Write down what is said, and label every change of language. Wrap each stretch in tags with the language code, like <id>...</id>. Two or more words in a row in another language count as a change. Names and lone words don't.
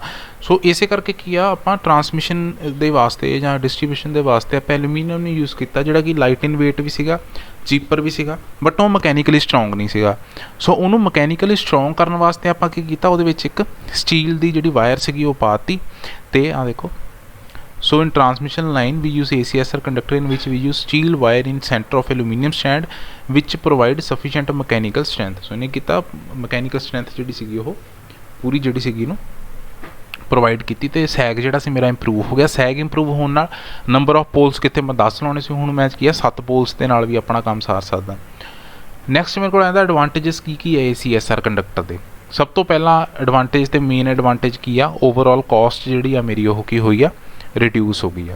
<pa>ਸੋ ਇਸੇ ਕਰਕੇ ਕੀ ਆ ਆਪਾਂ ਟਰਾਂਸਮਿਸ਼ਨ ਦੇ ਵਾਸਤੇ ਜਾਂ ਡਿਸਟ੍ਰੀਬਿਊਸ਼ਨ ਦੇ ਵਾਸਤੇ ਆਪਾਂ ਐਲੂਮੀਨੀਅਮ ਨੂੰ ਯੂਜ਼ ਕੀਤਾ, ਜਿਹੜਾ ਕਿ</pa> <en>light in weight</en> <pa>ਵੀ ਸੀਗਾ, ਚੀਪਰ ਵੀ ਸੀਗਾ, ਬਟ ਉਹ</pa> <en>mechanically strong</en> <pa>ਨਹੀਂ ਸੀਗਾ। ਸੋ ਉਹਨੂੰ</pa> <en>mechanically strong</en> <pa>ਕਰਨ ਵਾਸਤੇ ਆਪਾਂ ਕੀ ਕੀਤਾ, ਉਹਦੇ ਵਿੱਚ ਇੱਕ ਸਟੀਲ ਦੀ ਜਿਹੜੀ ਵਾਇਰ ਸੀਗੀ ਉਹ ਪਾਤੀ, ਤੇ ਆ ਦੇਖੋ।</pa> <en>So in transmission line we use ACSR conductor in which we use steel wire in center of aluminum strand which provide sufficient mechanical strength।</en> <pa>So ਇਹਨੇ ਕੀਤਾ</pa> <en>mechanical strength</en> <pa>ਜਿਹੜੀ ਸੀਗੀ ਉਹ ਪੂਰੀ ਜਿਹੜੀ ਸੀਗੀ ਨੂੰ ਪ੍ਰੋਵਾਈਡ ਕੀਤੀ ਤੇ ਸੈਗ ਜਿਹੜਾ ਸੀ ਮੇਰਾ ਇੰਪਰੂਵ ਹੋ ਗਿਆ। ਸੈਗ ਇੰਪਰੂਵ ਹੋਣ ਨਾਲ</pa> <en>number of poles</en> <pa>ਕਿਤੇ ਮੈਂ 10 ਲਾਉਣੇ ਸੀ, ਹੁਣ ਮੈਂ ਕੀ ਆ 7 ਪੋਲਸ ਦੇ ਨਾਲ ਵੀ ਆਪਣਾ ਕੰਮ ਸਾਰ ਸਕਦਾ। ਨੈਕਸਟ ਮੇਰੇ ਕੋਲ ਆਉਂਦਾ ਐਡਵਾਂਟੇਜਸ ਕੀ ਹੈ ACSR ਕੰਡਕਟਰ ਦੇ। ਸਭ ਤੋਂ ਪਹਿਲਾਂ ਐਡਵਾਂਟੇਜ ਤੇ ਮੇਨ ਐਡਵਾਂਟੇਜ ਕੀ ਆ,</pa> <en>overall cost</en> <pa>ਜਿਹੜੀ ਆ ਮੇਰੀ ਉਹ ਕੀ ਹੋਈ ਆ, ਰਿਡਿਊਸ ਹੋ ਗਈ ਆ।</pa>